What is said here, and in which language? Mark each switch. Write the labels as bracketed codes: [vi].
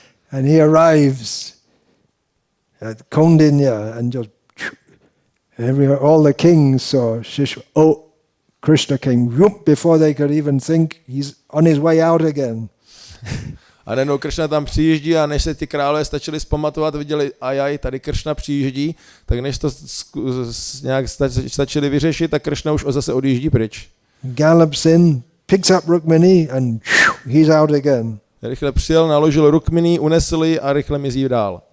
[en] And he arrives at Kaundinya and just all the kings saw Krishna came before they could even think he's on his way out again. [cs] A najednou Kršna tam přijíždí a než se ty králové stačili zpamatovat, viděli, ajaj, tady Kršna přijíždí, tak než to nějak stačili vyřešit, tak Kršna už zase odjíždí pryč. [en] Gallops in, picks up Rukmini and he's out again. [cs] Rychle přijel, naložil Rukmini, unesl ji a rychle mizí dál.